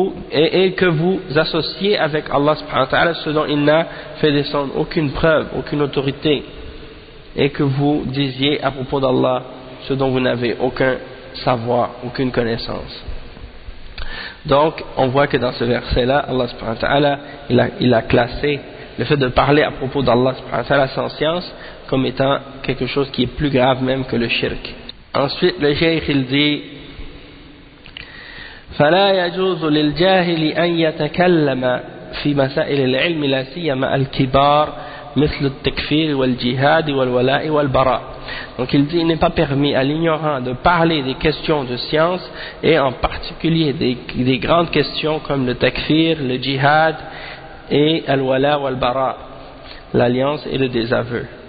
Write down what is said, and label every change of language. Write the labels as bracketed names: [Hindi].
[French] et que vous associez avec Allah subhanahu wa ta'ala ce dont il n'a fait descendre aucune preuve, aucune autorité, et que vous disiez à propos d'Allah ce dont vous n'avez aucun savoir, aucune connaissance. Donc on voit que dans ce verset-là, Allah subhanahu wa ta'ala il a classé le fait de parler à propos d'Allah subhanahu wa ta'ala sans science comme étant quelque chose qui est plus grave même que le shirk. Ensuite le shaykh il dit: [Arabic] فلا يجوز للجاهل أن يتكلم في مسائل العلم لا سيما الكبار مثل التكفير والجهاد والولاء والبراء. [French] Donc il dit: il n'est pas permis à l'ignorant de parler des questions de science, et en particulier des grandes questions comme le takfir, le jihad et al-wala wal-bara, l'alliance et le désaveu.